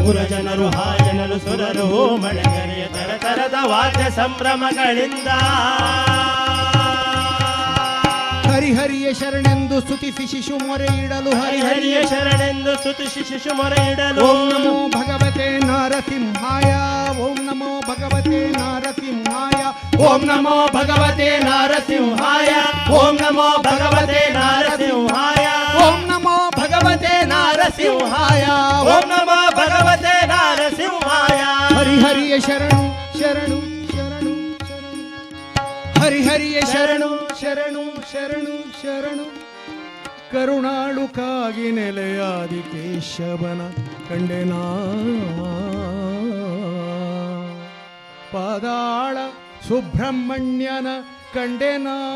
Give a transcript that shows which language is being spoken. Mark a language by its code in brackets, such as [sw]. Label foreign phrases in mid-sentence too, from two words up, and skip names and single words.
[kn] ಪುರಜನರು ಹಾಯನಲು ಸುರರು ಮಳೆಗರೆಯ ತರತರದ ವಾದ್ಯ ಸಂಭ್ರಮಗಳಿಂದ ಹರಿಹರಿಯ ಶರಣೆಂದು ಸ್ತುತಿಸಿ ಶಿಶು ಮೊರೆ ಇಡಲು ಹರಿಹರಿಯ ಶರಣೆಂದು ಸ್ತುತಿಸಿ ಶಿಶು ಮೊರೆ ಇಡಲು [sa] ಓಂ ನಮೋ ಭಗವತೆ ನರಸಿಂಹಾಯ ಓಂ ನಮೋ ಭಗವತೆ ನರಸಿಂಹಾಯ ಓಂ ನಮೋ ಭಗವತೆ ನರಸಿಂಹಾಯ ಓಂ ನಮೋ ಭಗವತೆ ನರಸಿಂಹಾಯ ಓಂ ನಮೋ ಭಗವತೆ ನರಸಿಂಹಾಯ ಓಂ ನಮೋ ಭಗವತೆ ನರಸಿಂಹಾಯ [kn] ಹರಿಹರಿಯ ಶರಣು ಶರಣು ಶರಣು ಶರಣು ಹರಿಹರಿಯ ಶರಣು ಶರಣು ಶರಣು ಶರಣು ಕರುಣಾಳು ಕಾಗಿ ನೆಲೆಯಾದಿ ಕೇಶವನ ಕಂಡೆನಾ ಪಾದಾಳ ಸುಬ್ರಹ್ಮಣ್ಯನ ಕಂಡೆನಾ